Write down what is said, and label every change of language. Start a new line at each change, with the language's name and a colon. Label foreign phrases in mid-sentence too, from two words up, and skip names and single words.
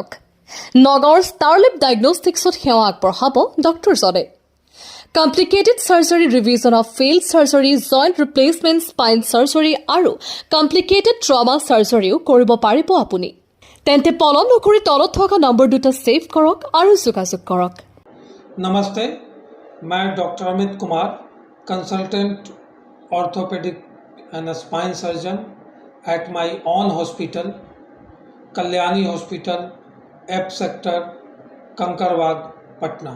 Assamese: নগাঁৱৰ ষ্টাৰ লেব ডায়েগনষ্টিক্সত সেৱা আগবঢ়াব ডক্টৰজনে।
English: complicated surgery, revision of failed surgery, joint replacement, spine surgery
Assamese: আৰু
English: complicated trauma surgery
Assamese: কৰিব পাৰিব আপুনি। তেন্তে পলম নকৰি তলত থকা নম্বৰ দুটা ছেভ কৰক আৰু যোগাযোগ কৰক।
Hindi: नमस्ते, मैं
English: डॉक्टर अमित कुमार, consultant orthopedic and spine surgeon at my own hospital, कल्याणी हॉस्पिटल, एप सेक्टर, कंकड़बाग, पटना।